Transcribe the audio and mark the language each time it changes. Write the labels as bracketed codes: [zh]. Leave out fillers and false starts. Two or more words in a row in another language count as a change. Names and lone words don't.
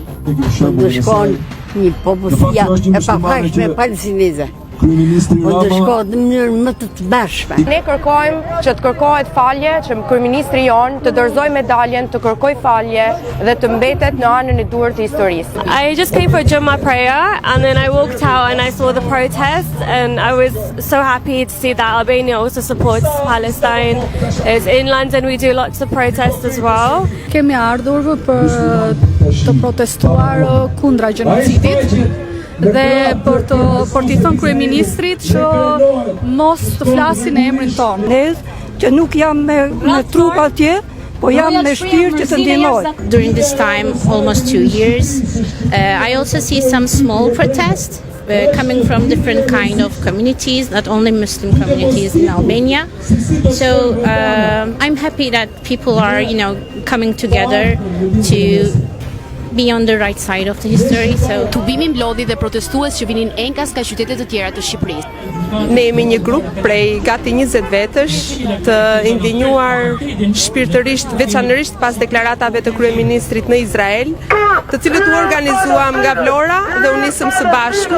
[sq] Do shkon një popullsia e pafajshme palestineze. Po të shkohet në mënyrë më të bashme. Ne kërkojmë që të kërkohet falje, që kryeministri jon të dorëzojë medaljen, të kërkoj falje dhe të mbetet në anën e duhur të historisë. [en] I just came for Juma prayer and then I walked out and I saw the protest and I was so happy to see that Albania also supports Palestine. It's in London we do lots of protests as well. [sq] Kemi ardhur për të protestuar kundra gjenocidit dhe për t'i thënë kryeministrit që mos të flasin në emrin tonë. Ne që nuk jam me trup atje, po jam me shpirt që të ndihmoj. [en] During this time, almost 2 years, I also see some small protests coming from different kind of communities, not only Muslim communities in Albania. So I'm happy that people are, coming together to be on the right side of the history. So [sq] Tubimi mblodhi dhe protestues që vinin enkas nga qytetet të tjera të Shqipërisë. Ne jemi një grup prej gati 20 vetësh të indinjuar shpirtërisht, veçanërisht pas deklaratave të kryeministrit në Izrael, të cilët u organizuam nga Vlora dhe u nisëm së bashku.